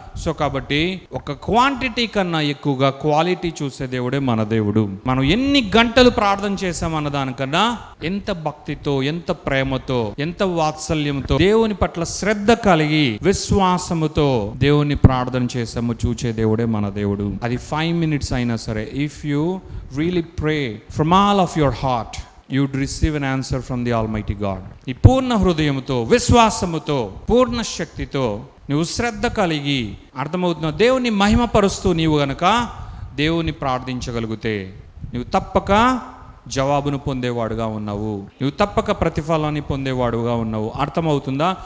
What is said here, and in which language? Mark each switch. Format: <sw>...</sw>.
<te>So కాబట్టి ఒక quantity కన్నా ఎక్కువగా క్వాలిటీ చూసే దేవుడే మన దేవుడు. మనం ఎన్ని గంటలు ప్రార్థన చేశామన్న దానికన్నా ఎంత భక్తితో, ఎంత ప్రేమతో, ఎంత వాత్సల్యంతో, దేవుని పట్ల శ్రద్ధ కలిగి విశ్వాసముతో దేవుని ప్రార్థన చేసాము చూచే దేవుడే మన దేవుడు. అది 5 minutes అయినా సరే,</te> <en>if you really pray from all of your heart, you would receive an answer from the Almighty God.</en> <te>ఈ పూర్ణ హృదయముతో, విశ్వాసముతో, పూర్ణ శక్తితో నువ్వు శ్రద్ధ కలిగి, అర్థమవుతున్న దేవుని మహిమపరుస్తూ నీవు గనక దేవుని ప్రార్థించగలిగితే నువ్వు తప్పక జవాబును పొందేవాడుగా ఉన్నావు. నువ్వు తప్పక ప్రతిఫలాన్ని పొందేవాడుగా ఉన్నావు. అర్థమవుతుందా?</te>